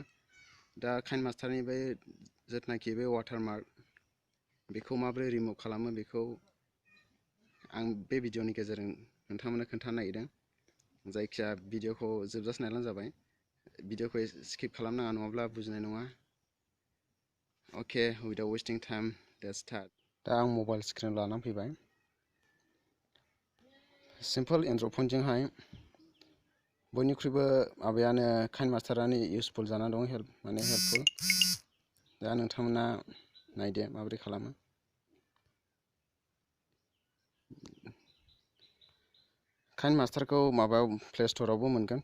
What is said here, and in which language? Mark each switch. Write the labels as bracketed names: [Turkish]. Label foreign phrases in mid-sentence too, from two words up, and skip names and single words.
[Bodo] दा काइनमास्टारनि बे जेथनाखि बे वाटारमार्क बेखौ माबोरै रिमुभ खालामो बेखौ आं बे भिडिअनि गेजेरजों नोंथांमोननो खोन्थानो नागिरदों। जायखिया भिडिअखौ जोबजासे नायब्लानो जाबाय। भिडिअखौ स्किप खालामनाङा नङाब्ला बुजिनाय नङा। [English] Okay, without wasting time, let's start. [Bodo] दा आं मबाइल स्क्रिन लानानै फैबाय। [English] simple android [Bodo] फनजोंहाय बयनिख्रुइबो माबायानो काइनमास्टारानो इउजफुल जानानै दं, हेल्पफुल। दा नोंथांमोना नायदो माबोरै खालामो। काइनमास्टारखौ माबायाव प्ले स्ट'रावबो मोनगोन।